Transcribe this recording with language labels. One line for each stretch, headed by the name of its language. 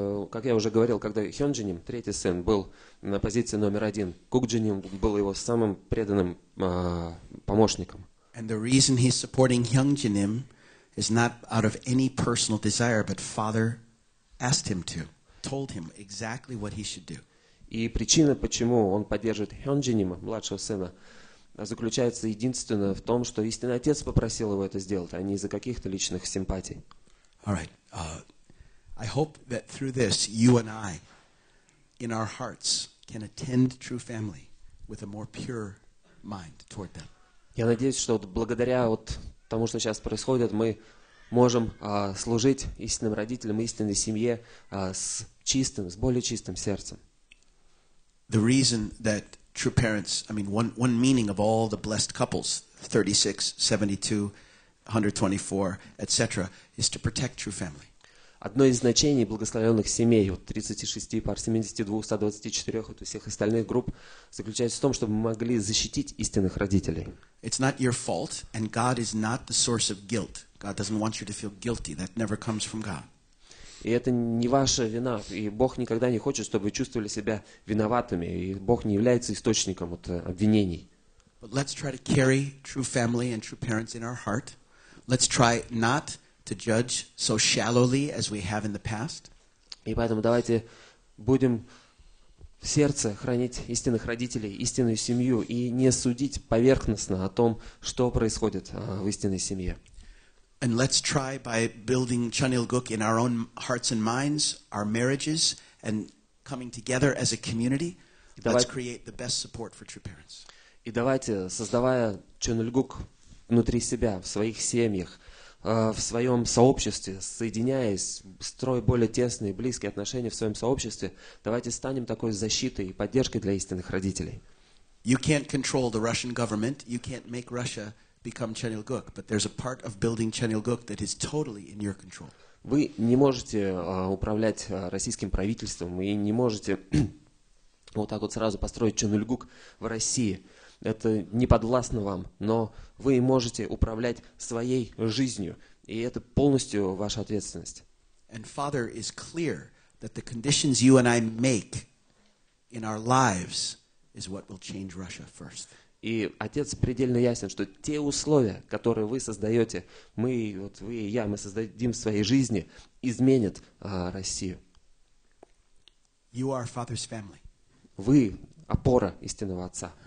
Russian: Как я уже говорил, когда Hyunjinim, третий сын, был на позиции номер один, Кукджиним был его самым преданным помощником.
English: And the reason he's supporting Hyunjinim is not out of any personal desire, but Father asked him to, told him exactly what he should do.
Russian: И причина, почему он поддерживает Hyunjinim, младшего сына, заключается единственно в том, что истинный отец попросил его это сделать, а не из-за каких-то личных симпатий.
English: All right. I hope that through this, you and I, in our hearts, can attend true family with a more pure mind toward them.
Russian: Я надеюсь, что вот благодаря вот тому, что сейчас происходит, мы можем служить истинным родителям, истинной семье с более чистым сердцем.
English: The reason that true parents, one meaning of all the blessed couples, 36, 72, 124, etc., is to protect true family.
Russian: одно из значений благословенных семей, вот 36 пар, 72, 124, вот у всех остальных групп, заключается в том, чтобы мы могли защитить истинных родителей.
English: It's not your fault, and God is not the source of guilt. God doesn't want you to feel guilty. That never comes from God.
Russian: И это не ваша вина, и Бог никогда не хочет, чтобы вы чувствовали себя виноватыми, и Бог не является источником вот, обвинений.
English: But let's try to carry true family and true parents in our heart. Let's try not to judge so shallowly as we have in the past.
Russian: И поэтому давайте будем в сердце хранить истинных родителей, истинную семью, и не судить поверхностно о том, что происходит в истинной семье.
English: And let's try by building Chanilguk in our own hearts and minds, our marriages, and coming together as a community, let's create the best support for true parents.
Russian: И давайте, создавая Чонульгук внутри себя, в своих семьях, в своем сообществе, соединяясь, строя более тесные, близкие отношения в своем сообществе, давайте станем такой защитой и поддержкой для истинных родителей.
English: You can't control the Russian government. You can't make Russia become Chanilguk, but there's a part of building Chanilguk that is totally in your control.
Russian: Вы не можете управлять российским правительством и не можете вот так вот сразу построить Чонульгук в России. Это не подвластно вам, но вы можете управлять своей жизнью, и это полностью ваша ответственность.
English: And Father is clear that the conditions you and I make in our lives is what will change Russia first.
Russian: И Отец предельно ясен, что те условия, которые вы создаете, мы, вот вы и я, мы создадим в своей жизни, изменят Россию.
English: You are Father's family.
Russian: Вы опора истинного Отца.